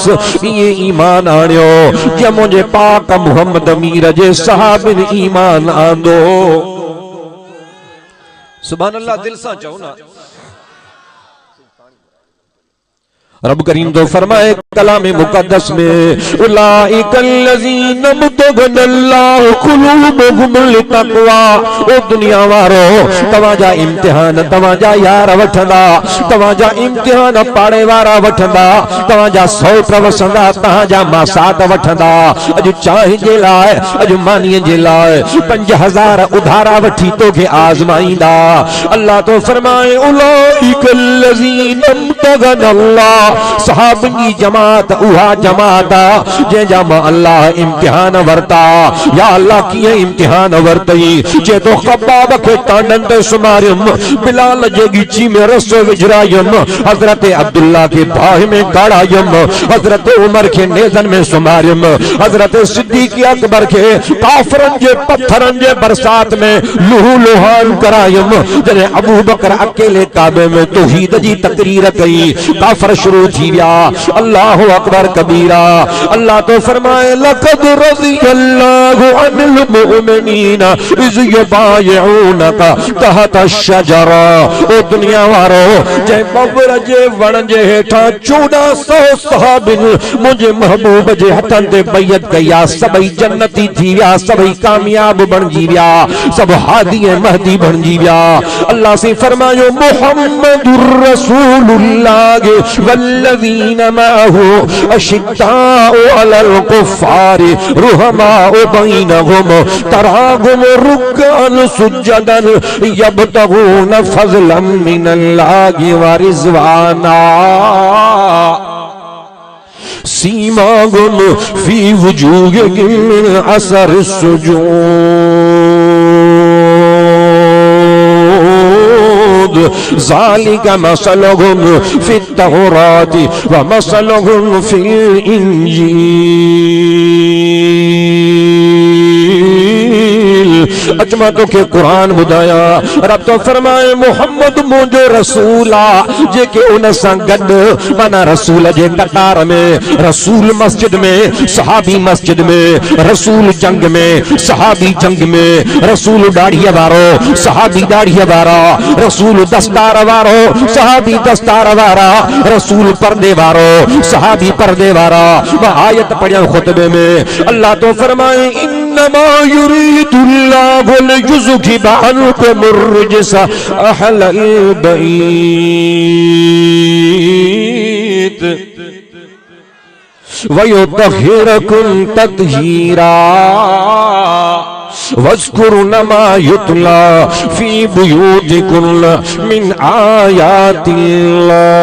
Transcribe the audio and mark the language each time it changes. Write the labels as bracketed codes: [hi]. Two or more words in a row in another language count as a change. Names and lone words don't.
[sd] ये ईमान आणियो जे मुंहिंजे पाक मोहम्मद अमीर जे सहाबिन ईमान आंदो। [ar] سبحان الله, [sd] दिल सां चओ ना। रब करीम तो फरमाए कलाम मुकद्दस में, [ar] أولئك الذين امتحن الله قلوبهم للتقوى. [sd] ओ दुनिया वारो तवाजा इम्तिहान तवाजा यार वठंदा, तवाजा इम्तिहान पाड़े वारा वठंदा, तवाजा सौट वसंदा, तहाजा मासात वठंदा। अज चाह जे लाए, अज मानीअ जे लाए 5000 उधारा वठी तोखे आज़माईंदा। अल्लाह तो फरमाए [ar] أولئك الذين امتحن الله, [sd] सहाबनी जमात उहा जमात जंहिंजा मां अल्लाह इम्तिहान वरता। या अल्लाह कीअं इम्तिहान वरतई? जे तो ख़ब्बाब खे टांडन ते सुमारियम, बिलाल जे ॻिची में रस विझरायम, हज़रत अब्दुल्ला के बाहि में गाड़ायम, हज़रत उमर के नेज़न में सुमारियम, हज़रत सिद्दीक़ अकबर के काफ़रन जे पत्थरन जे बरसात में लुहु लुहान करायम। जॾहिं अबू बकर अकेले काबे में तौहीद जी तकरीर कई, काफ़र शुरू शुरू थी विया। [ar] الله أكبر كبيرا. [sd] अल्लाह तो फरमाए [ar] لقد رضي الله عن المؤمنين إذ يبايعونك تحت الشجرة. [sd] ओ दुनिया वारो जे बबर जे वण जे हेठा 1400 सहाबिन मुझे महबूब जे हथन ते बैयत कया। सबई जन्नती थी विया, सबई कामयाब बणजी विया, सब हादी महदी बणजी विया। अल्लाह से फरमायो [ar] محمد رسول الله والذين معه أشداء على الكفار رحماء بينهم تراهم ركعا سجدا يبتغون فضلا من الله ورضوانا سيماهم في وجوههم من أثر السجود ذلك مثلهم في التوراة ومثلهم في الإنجيل. [sd] अजमा तो के कुरान बुधाया। रब तो फरमाए मोहम्मद मुझो रसूला जेके उन सां गॾु माना रसूल जे कतार में, रसूल मस्जिद में, सहाबी मस्जिद में, रसूल जंग में, सहाबी जंग में, रसूल दाढ़ीअ वारो, सहाबी दाढ़ीअ वारा, रसूल दस्तार वारो, सहाबी दस्तार वारा, रसूल पर्दे वारो, सहाबी पर्दे वारा। वह आयत पढ़िया खुतबे में। अल्लाह तो फरमाए [ar] إنما يريد الله ليذهب عنكم الرجس أهل البيت ويطهركم تطهيرا واذكرن ما يتلى في بيوتكن من آيات الله.